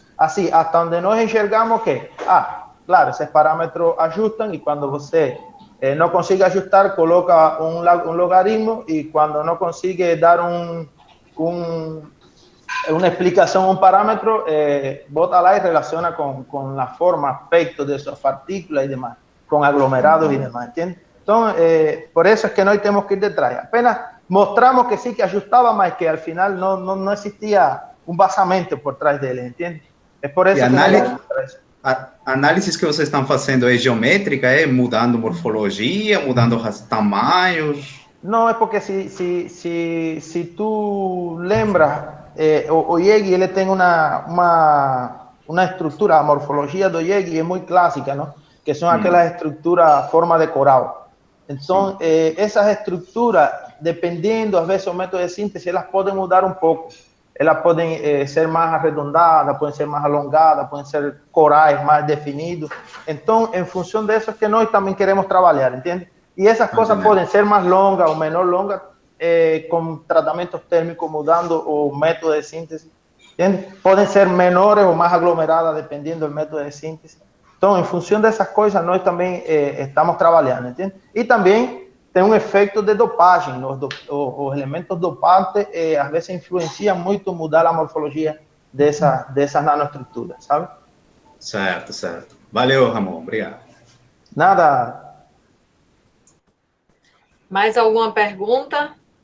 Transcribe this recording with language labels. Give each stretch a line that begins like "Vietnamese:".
Spanish: Así, hasta donde nos enxergamos que, claro, esos parámetros ajustan y cuando usted no consigue ajustar, coloca un logaritmo y cuando no consigue dar una explicación a un parámetro, bota lá y relaciona con la forma, aspecto de esas partículas y demás, con aglomerados y demás, ¿entiendes? Entonces, por eso es que no tenemos que ir detrás. Apenas mostramos que sí, que ajustaba, más que al final no existía un basamento por trás dele, ¿entiendes? Es por eso
Portuguese: a análise que vocês estão fazendo é geométrica, mudando morfologia, mudando tamanhos?
Spanish: No, es porque si tú lembras, o Yegi, él tiene una estructura, la morfología de Yegi es muy clásica, ¿no? Que son aquellas estructuras forma de coral. Entonces, esas estructuras, dependiendo a veces del método de síntesis, las pueden mudar un poco. Elas pueden ser más arredondadas, pueden ser más alongadas, pueden ser corais más definidos. Entonces, en función de eso es que nosotros también queremos trabajar, ¿entiendes? Y esas cosas pueden ser más longas o menor longas con tratamientos térmicos mudando o método de síntesis, ¿entiendes? Pueden ser menores o más aglomeradas dependiendo del método de síntesis. Entonces, en función de esas cosas, nosotros también estamos trabajando, ¿entiendes?
Portuguese: Y también tem um efeito de dopagem. Os elementos dopantes às vezes influenciam muito mudar a morfologia dessas nanoestruturas, sabe? Certo, certo. Valeu, Ramon. Obrigado. Nada. Mais alguma pergunta?